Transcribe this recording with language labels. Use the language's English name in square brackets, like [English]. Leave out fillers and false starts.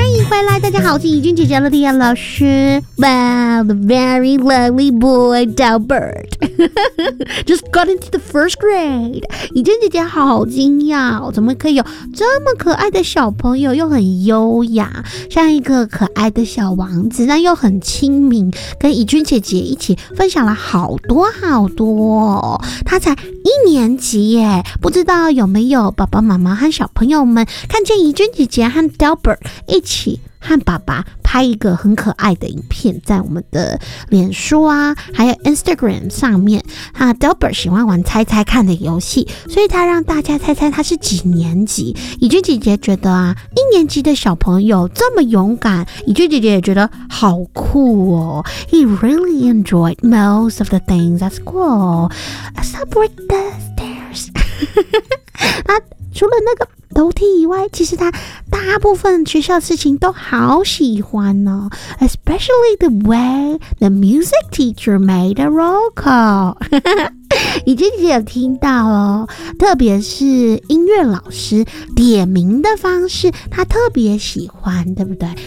[Chinese] 回来，大家好，我是怡君姐姐的迪亚老师。 [English] Well, the very lovely boy, Delbert, just got into the first grade. [Chinese] 怡君姐姐好惊讶，怎么可以有这么可爱的小朋友，又很优雅，像一个可爱的小王子，但又很亲民，跟怡君姐姐一起分享了好多好多。他才一年级耶，不知道有没有爸爸妈妈和小朋友们看见怡君姐姐和 Delbert 一起和爸爸拍一个很可爱的影片，在我们的脸书啊还有 Instagram 上面。啊， Delbert 喜欢玩猜猜看的游戏，所以他让大家猜猜他是几年级。怡君姐姐觉得啊，一年级的小朋友这么勇敢，怡君姐姐也觉得好酷哦。 [English] He really enjoyed most of the things at school. Let's not break the stairs. [Chinese] 那除了那个楼梯以外，其实他大部分学校的事情都好喜欢呢。 [English] Especially the way the music teacher made a roll call. [Chinese] 已经也听到了，特别是音乐老师点名的方式，他特别喜欢，对不对？